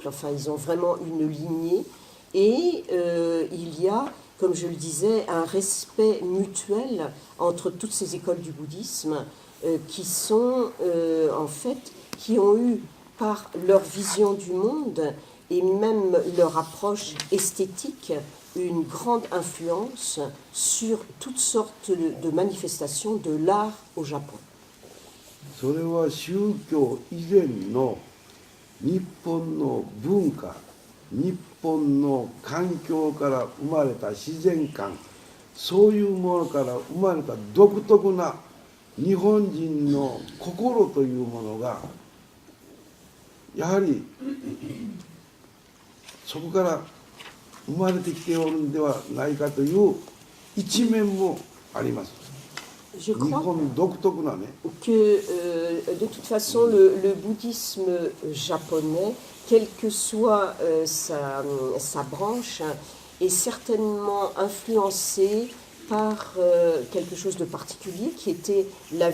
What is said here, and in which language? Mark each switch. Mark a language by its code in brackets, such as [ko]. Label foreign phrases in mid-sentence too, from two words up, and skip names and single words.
[fr] Enfin, ils ont vraiment une lignée. Et il y a, comme je le disais, un respect mutuel entre toutes ces écoles du bouddhisme qui sont, en fait, qui ont eu, par leur vision du monde et même leur approche esthétique, une grande influence sur toutes sortes de manifestations de l'art au Japon. [ja] それは宗教以前の日本の文化、日本の環境から生まれた自然観、そういうものから生まれた独特な日本人の心というものがやはりそこから生まれてきておるんではないかという一面もあります。 [fr] Je crois que de toute façon, le bouddhisme japonais, quelle que soit sa branche, est certainement influencé par quelque chose de particulier qui était la